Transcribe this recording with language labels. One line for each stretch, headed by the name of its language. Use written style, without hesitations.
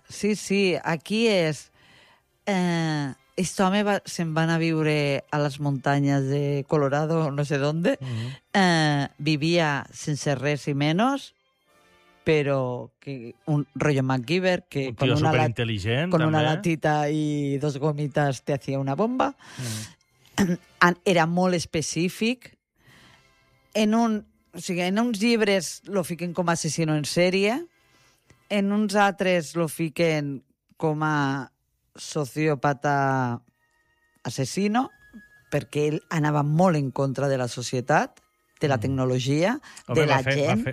Catalan: Exacte. Sí. Aquí és... Este home se'n va anar a viure a les muntanyes de Colorado,
Spanish: no sé dónde.
Catalan: Vivia sense res i menys, però un rotllo MacGyver, que... Un tio superintel·ligent, també.
Spanish: Con una latita i dos gomitas te hacía una bomba.
Catalan: Era molt específic. En uns llibres lo fiquen com a assassino en sèrie, en uns altres lo fiquen com a sociòpata assassino, perquè ell anava molt en contra de la societat, de la tecnologia, de la gent.